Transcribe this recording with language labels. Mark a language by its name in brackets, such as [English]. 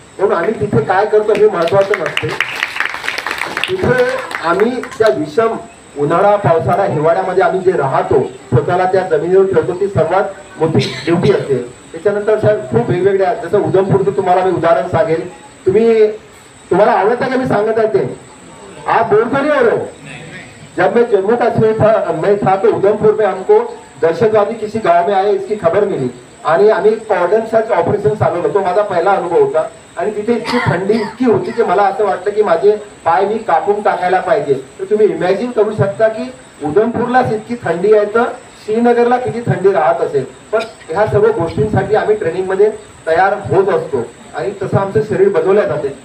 [Marathi] म्हणून आम्ही तिथे काय करतो हे महत्वाचं नसते. तिथे आम्ही त्या विषम उन्हाळा, पावसाळा, हिवाळ्यामध्ये आम्ही जे राहतो, स्वतःला त्या जमिनीवर ठेवतो, ती सर्वात मोठी ड्युटी असते. त्याच्यानंतर साहेब खूप वेगवेगळ्या, जसं उधमपूरचं तुम्हाला मी उदाहरण सांगेल. तुम्हाला आवडतं का मी सांगत आहे ते? [Hindi] आप बोल तो नहीं हो रहे हो? जब मैं जम्मू कश्मीर था तो उधमपुर में हमको दहशतवादी किसी गांव में आए इसकी खबर मिली [Marathi] आणि आम्ही कॉर्डन सर्च ऑपरेशन चालवलं. तो माझा पहिला अनुभव होता. आणि तिथे इतकी थंडी इतकी होती की मला असं वाटलं की माझे पाय मी कापून टाकायला पाहिजे. तर तुम्ही इमॅजिन करू शकता की उधमपूरलाच इतकी थंडी आहे तर श्रीनगरला किती थंडी राहत असेल. पण ह्या सर्व गोष्टींसाठी आम्ही ट्रेनिंगमध्ये तयार होत असतो आणि तसं आमचं शरीर बनवल्या जाते.